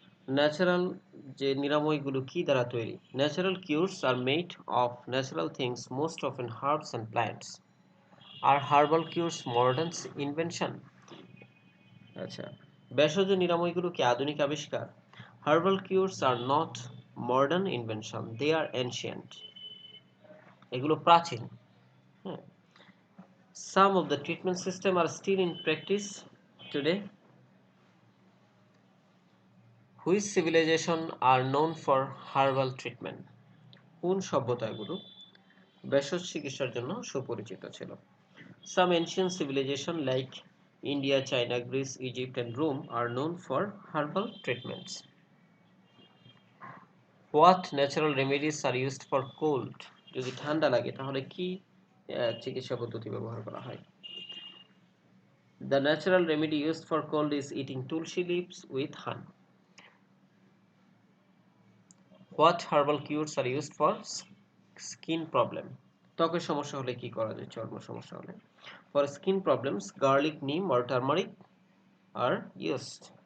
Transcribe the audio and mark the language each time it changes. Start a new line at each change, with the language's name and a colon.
Bangla: Natural যে নিরাময়গুলো কি দ্বারা তৈরি?
English: Natural cures are made of natural things, most often herbs and plants. Are herbal cures modern invention?
Bangla: আচ্ছা, ভেষজ নিরাময়গুলো কি আধুনিক আবিষ্কার?
English: Herbal cures are not modern invention, they are ancient.
Bangla: এগুলো প্রাচীন। হ্যাঁ।
English: Some of the treatment system are still in practice today. Which civilization are known for herbal treatment?
Bangla: কোন সভ্যতাগুলো ভেষজ চিকিৎসার জন্য সুপরিচিত ছিল?
English: Some ancient civilization like India, China, Greece, Egypt and Rome are known for herbal treatments. What natural remedies are used for cold?
Bangla: যদি ঠান্ডা লাগে তাহলে কি চিকিৎসা পদ্ধতি ব্যবহার করা হয়?
English: The natural remedy used for cold is eating tulsi leaves with honey. What herbal cures are used for skin problem?
Bangla: ত্বকের সমস্যা হলে কি করা যায়? চর্ম সমস্যা হলে
English: for skin problems, garlic, neem or turmeric are used.